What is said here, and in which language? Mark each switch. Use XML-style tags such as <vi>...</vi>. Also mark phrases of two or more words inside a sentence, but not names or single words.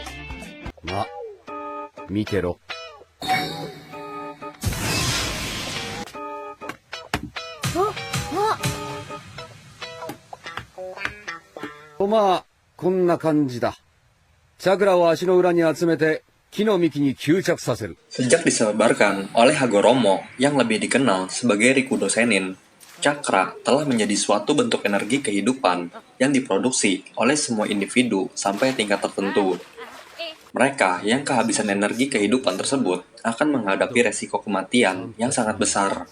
<ja>ま、見てろ。まあ、こんな感じだ。チャクラを足の裏に集めて木の幹に吸着させる。</ja> <id>Sejak disebarkan oleh Hagoromo yang lebih dikenal sebagai Rikudo Senin, cakra telah menjadi suatu bentuk energi kehidupan yang diproduksi oleh semua individu sampai tingkat tertentu. Mereka yang kehabisan energi kehidupan tersebut akan menghadapi resiko kematian yang sangat besar.</id>